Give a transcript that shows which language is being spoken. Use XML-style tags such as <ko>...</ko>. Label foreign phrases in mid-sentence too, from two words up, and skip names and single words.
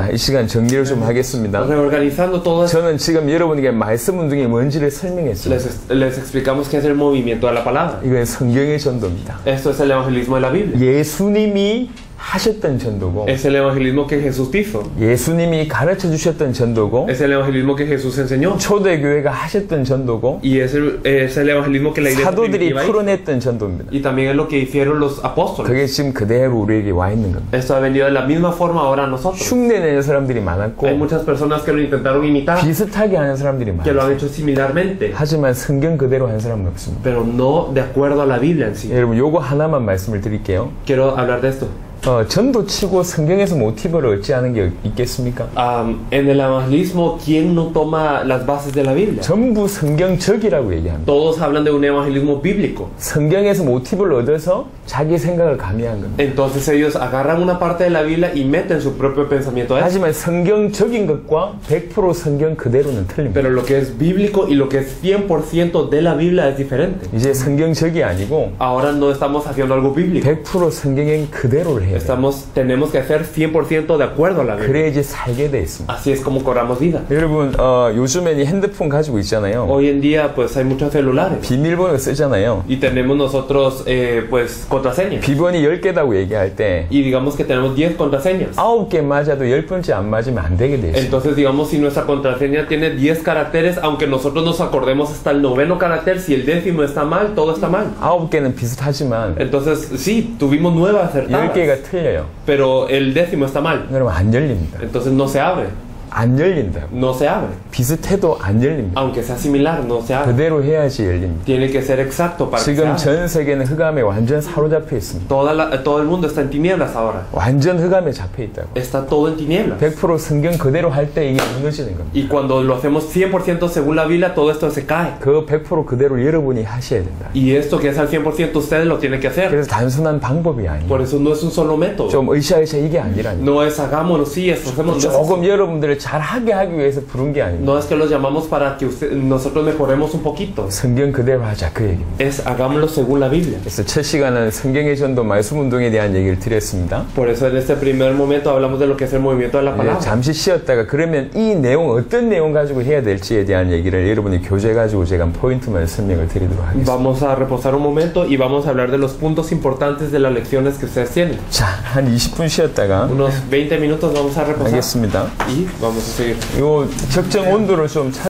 <ko>자, 이 시간 정리를 좀 하겠습니다.</ko> <es>Reorganizando todo esto,</es> <ko>저는 지금 여러분에게 말씀 운동이 뭔지를 설명했습니다.</ko> <es>les explicamos qué es el movimiento de la palabra.</es> <ko>이건 성경의 전도입니다.</ko> <es>Esto es el evangelismo de la Biblia.</es> <ko>예수님이 하셨던 전도고</ko> <es>Es el evangelismo que Jesús hizo.</es> <ko>예수님이 가르쳐 주셨던 전도고</ko> <es>Es el evangelismo que Jesús enseñó.</es> <ko>초대교회가 하셨던 전도고</ko> <es>Y es el evangelismo que la iglesia</es> <ko>사도들이</ko> <es>primitiva hizo.</es> <ko>풀어냈던 전도입니다.</ko> <es>Y también es lo que hicieron los apóstoles.</es> <ko>그게 지금 그대로 우리에게 와 있는 겁니다.</ko> <es>Esto ha venido de la misma forma ahora a nosotros.</es> <ko>흉내내는 사람들이</ko> <es>Hay</es> <ko>많았고</ko> <es>muchas personas que lo intentaron imitar,</es> <ko>비슷하게 하는 사람들이</ko> <es>que lo han</es> <ko>많았어요.</ko> <es>hecho similarmente,</es> <ko>하지만 성경 그대로 한 사람은 없습니다.</ko> <es>pero no de acuerdo a la Biblia en sí.</es> <ko>여러분 요거 하나만 말씀을 드릴게요.</ko> <es>Quiero hablar de esto.</es> <ko>전도치고 성경에서 모티브를 얻지 않은 게 있겠습니까?</ko> <es>En el evangelismo, ¿quién no toma las bases de la Biblia?</es> <ko>전부 성경적이라고 얘기합니다.</ko> <es>Todos hablan de un evangelismo bíblico.</es> <ko>성경에서 모티브를 얻어서 자기 생각을 가미한 겁니다.</ko> <es>Entonces ellos agarran una parte de la Biblia y meten su propio pensamiento a eso.</es> <ko>하지만 성경적인 것과 100% 성경 그대로는 틀립니다.</ko> <es>Pero lo que es bíblico y lo que es 100% de la Biblia es diferente.</es> <ko>이제 성경적이 아니고</ko> <es>Ahora no estamos haciendo algo bíblico.</es> <ko>100% 성경인 그대로를 해야 돼요.</ko> <es>Tenemos que ser 100% de acuerdo a la Biblia.</es> <ko>그래야지 살게 돼 있습니다.</ko> <es>Así es como cobramos vida.</es> <ko>여러분 요즘엔 이 핸드폰 가지고 있잖아요.</ko> <es>Hoy en día pues hay muchos celulares</es> <ko>비밀번호 쓰잖아요.</ko> <es>y tenemos nosotros pues contraseñas</es> <ko>비번이 10개다고 얘기할 때</ko> <es>y digamos que tenemos 10 contraseñas.</es> <ko>9개 맞아도 10번째 안 맞으면 안 되게 돼 있어요.</ko> <es>Entonces digamos si nuestra contraseña tiene 10 caracteres, aunque nosotros nos acordemos hasta el 9º carácter, si el 10º está mal, todo está mal.</es> <ko>9개는 비슷하지만</ko> <es>Entonces sí, tuvimos 9 acertadas,</es> <ko>10개가 틀려요.</ko> <es>pero el 10º está mal.</es> <ko>그러면 안 열립니다.</ko> <es>Entonces no se abre,</es> <ko>안 열린다고.</ko> <es>no se abre.</es> <ko>비슷해도 안 열립니다.</ko> <es>Aunque sea similar, no se abre.</es> <ko>그대로 해야지 열립니다.</ko> <es>Tiene que ser exacto para que se</es> <ko>지금</ko> <es>abra.</es> <ko>전 세계는 흑암에 완전 사로잡혀 있습니다.</ko> <es>Todo el mundo está en tinieblas ahora.</es> <ko>완전 흑암에 잡혀 있다고.</ko> <es>Está todo en tinieblas.</es> <ko>100% 성경 그대로 할 때 이게 무너지는 겁니다.</ko> <es>Y cuando lo hacemos 100% según la Biblia, todo esto se cae.</es> <ko>그 100% 그대로 여러분이 하셔야 된다.</ko> <es>Y esto que es al 100% ustedes lo tienen que hacer.</es> <ko>그래서 단순한 방법이 아니에요.</ko> <es>Por eso no es un solo método.</es> <ko>좀 으쌰으쌰 이게 아니라니까.</ko> <es>No es hagámonos, sí, esforcémonos.</es> <ko>조금 여러분들을 잘하게 하기 위해서 부른 게 아닙니다.</ko> <es>No es que los llamamos para que nosotros mejoremos un poquito.</es> <ko>성경 그대로 하자 그 얘기입니다.</ko> <es>Es hagámoslo según la Biblia.</es> <ko>그래서 첫 시간은 성경의 전도 말씀 운동에 대한 얘기를 드렸습니다.</ko> <es>Por eso en este primer momento hablamos de lo que es el movimiento de la palabra.</es> <ko>잠시 쉬었다가 그러면 이 내용 어떤 내용 가지고 해야 될지에 대한 얘기를 여러분이 교재 가지고 제가 포인트만 설명을 드리도록 하겠습니다.</ko> <es>Vamos a reposar un momento y vamos a hablar de los puntos importantes de las lecciones que ustedes tienen.</es> <ko>자, 한 20분 쉬었다가</ko> <es>Unos 20 minutos vamos a reposar</es> <ko>하겠습니다.</ko> <es>y vamos a seguir.</es> <ko>요 적정 온도를 좀</ko>